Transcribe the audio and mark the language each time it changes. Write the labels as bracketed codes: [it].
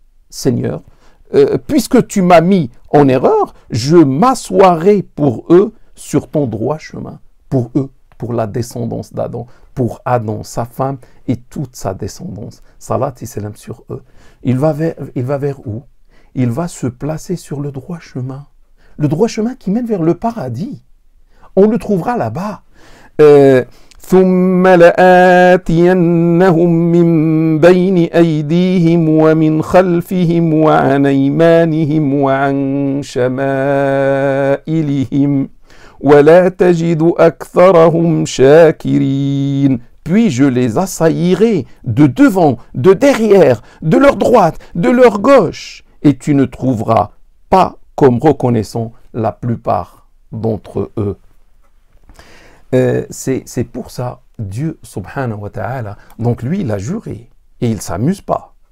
[fr] Seigneur, puisque tu m'as mis en erreur, je m'assoirai pour eux sur ton droit chemin, pour eux, pour la descendance d'Adam, pour Adam, sa femme et toute sa descendance. Salat et salam sur eux. Il va vers où? Il va se placer sur le droit chemin. Le droit chemin qui mène vers le paradis. On le trouvera là-bas. [ar] ثم لآتينهم من بين أيديهم ومن خلفهم وعن أيمانهم وعن شمائلهم ولا تجد أكثرهم شاكرين. [fr] Puis je les assaillirai de devant, de derrière, de leur droite, de leur gauche, et tu ne trouveras pas comme reconnaissant la plupart d'entre eux. C'est pour ça, Dieu, [ar] subhanahu wa ta'ala, [fr] donc lui, il a juré, et il ne s'amuse pas.